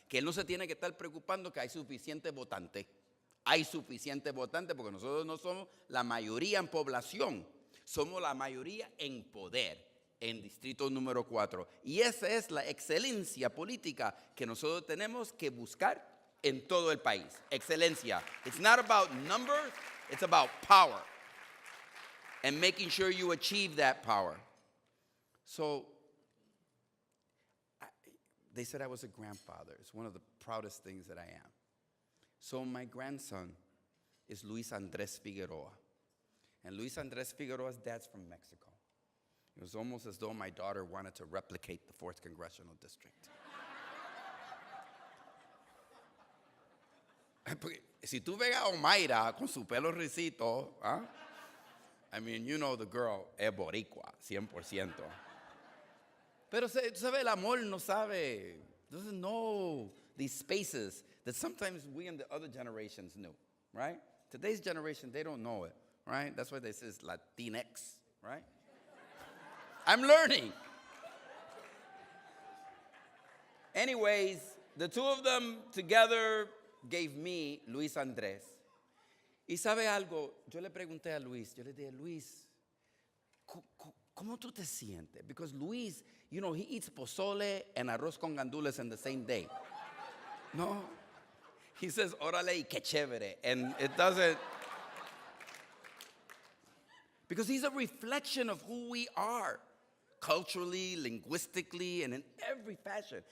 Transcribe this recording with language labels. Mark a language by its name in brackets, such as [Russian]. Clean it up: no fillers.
[Spanish] Que él no se tiene que estar preocupando que hay suficiente votante. Hay suficiente votante porque nosotros no somos la mayoría en población, somos la mayoría en poder en distrito número 4. Y esa es la excelencia política que nosotros tenemos que buscar en todo el país. Excelencia. [English] It's not about numbers, it's about power. And making sure you achieve that power. So, they said I was a grandfather. It's one of the proudest things that I am. So my grandson is Luis Andres Figueroa. And Luis Andres Figueroa's dad's from Mexico. It was almost as though my daughter wanted to replicate the 4th Congressional District. [Spanish] Si tú ves a Omaira con su pelo rizito, ¿ah? [English] I mean, you know the girl [Spanish] es boricua, [English] 100%. [Spanish] Pero tú sabes, el amor no sabe, [English] doesn't know these spaces that sometimes we and the other generations knew, right? Today's generation, they don't know it, right? That's why they say it's Latinx, right? I'm learning. Anyways, the two of them together gave me Luis Andres. [Spanish] Y sabe algo, yo le pregunté a Luis, yo le dije, Luis, ¿cómo tú te sientes? [English] Because Luis, you know, he eats pozole and arroz con gandules in the same day. No. He says, [Spanish] órale y qué chévere. [English] And it doesn't. Because he's a reflection of who we are, culturally, linguistically, and in every fashion.